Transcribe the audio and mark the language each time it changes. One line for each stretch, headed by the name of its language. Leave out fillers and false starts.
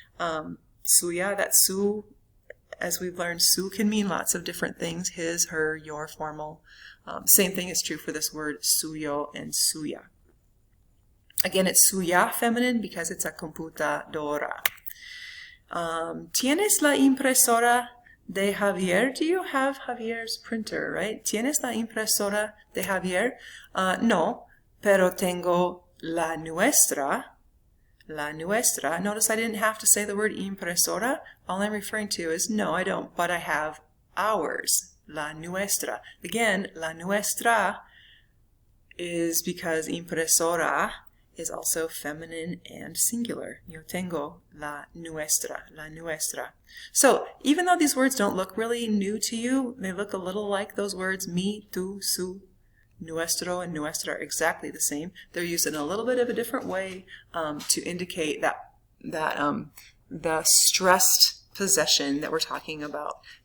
English: Suya, that su, as we've learned, su can mean lots of different things. His, her, your, formal. Same thing is true for this word suyo and suya. Again, it's suya feminine because it's a computadora.
Spanish: ¿Tienes la impresora de Javier?
English: Do you have Javier's printer, right?
Spanish: ¿Tienes la impresora de Javier? No, pero tengo la nuestra. La nuestra.
English: Notice I didn't have to say the word impresora. All I'm referring to is, no, I don't, but I have ours.
Spanish: La nuestra.
English: Again, la nuestra is because impresora is also feminine and singular.
Spanish: Yo tengo la nuestra, la nuestra.
English: So, even though these words don't look really new to you, they look a little like those words mi, tu, su, nuestro, and nuestra are exactly the same. They're used in a little bit of a different way to indicate that the stressed possession that we're talking about.